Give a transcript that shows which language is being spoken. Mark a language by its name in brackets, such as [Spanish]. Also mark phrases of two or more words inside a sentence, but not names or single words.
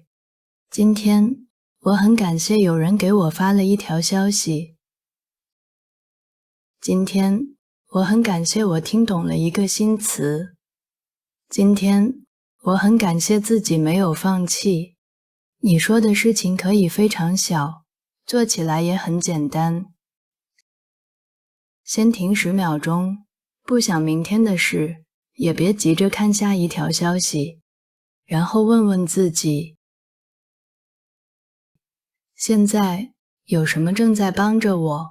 [Chinese] 今天我很感謝有人給我發了一條消息。今天我很感謝我聽懂了一個新詞。今天我很感謝自己沒有放棄。你說的事情可以非常小，做起來也很簡單。先停10秒鐘，不想明天的事，也別急着看下一條消息，然後問問自己，現在有什麼正在幫着我？